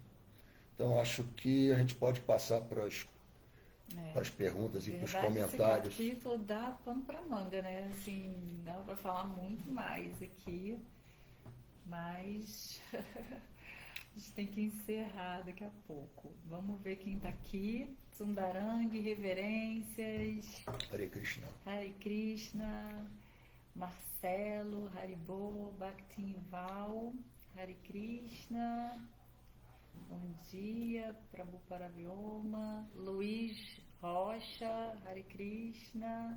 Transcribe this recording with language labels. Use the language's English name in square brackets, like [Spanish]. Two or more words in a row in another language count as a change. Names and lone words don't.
[Portuguese] Então, acho que a gente pode passar para as perguntas e para os comentários. Esse capítulo dá pano para manga, né? Assim, dá para falar muito mais aqui, mas a gente tem que encerrar daqui a pouco. Vamos ver quem está aqui. Sundarang, reverências. [Sanskrit] हरे कृष्ण. हरे कृष्ण. Marcelo, Haribo, Bhaktinval, हरे कृष्ण. [Portuguese] Bom dia, Prabhu Paravyoma. Luiz Rocha, [Sanskrit] हरे कृष्ण.